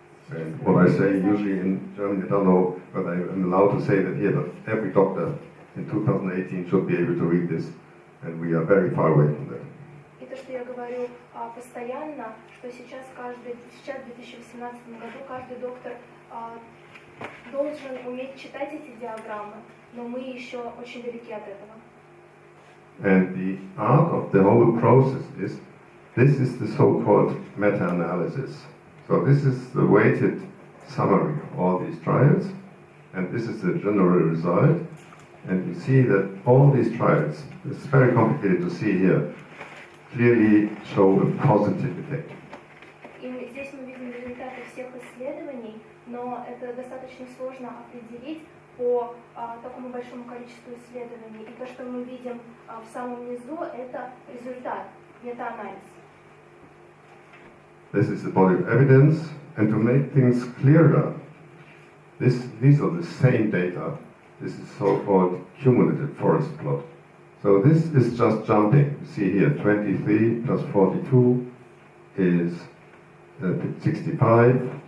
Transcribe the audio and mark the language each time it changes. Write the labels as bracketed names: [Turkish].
[English] And what I say usually in Germany, I don't know whether I'm allowed to say that here, but every doctor in 2018 should be able to read this, and we are very far away from that. [Russian] И то, что я говорю постоянно, что сейчас в 2018 году каждый доктор должен уметь читать эти диаграммы, но мы еще очень далеки от этого. [English] And the art of the whole process is, this is the so-called meta-analysis. So this is the weighted summary of all these trials, and this is the general result. And you see that all these trials, it's very complicated to see here, clearly show a positive effect. [Russian] И здесь мы видим результаты всех исследований, но это достаточно сложно определить по такому большому количеству исследований. И то, что мы видим в самом низу, это результат, мета-анализ. [English] This is the body of evidence, and to make things clearer, these are the same data. This is so-called cumulative forest plot. So this is just jumping. You see here, 23 plus 42 is 65.